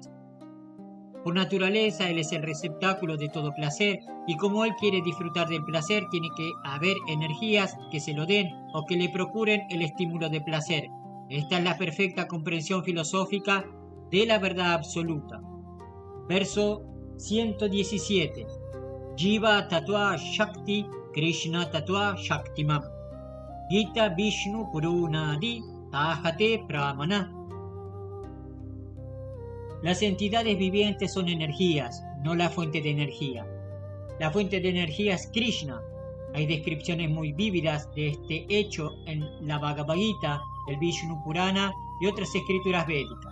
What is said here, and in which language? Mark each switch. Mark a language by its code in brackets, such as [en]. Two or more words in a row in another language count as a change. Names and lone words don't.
[es] Por naturaleza, Él es el receptáculo de todo placer y como Él quiere disfrutar del placer, tiene que haber energías que se lo den o que le procuren el estímulo de placer. Esta es la perfecta comprensión filosófica de la verdad absoluta. Verso 117. [sa] Jiva Tattva Shakti Krishna Tattva Shaktimam. Gita Vishnu Purunadi Tahate Pramana. [es] Las entidades vivientes son energías, no la fuente de energía. La fuente de energía es Krishna. Hay descripciones muy vívidas de este hecho en la Bhagavad Gita, el Vishnu Purana y otras escrituras védicas.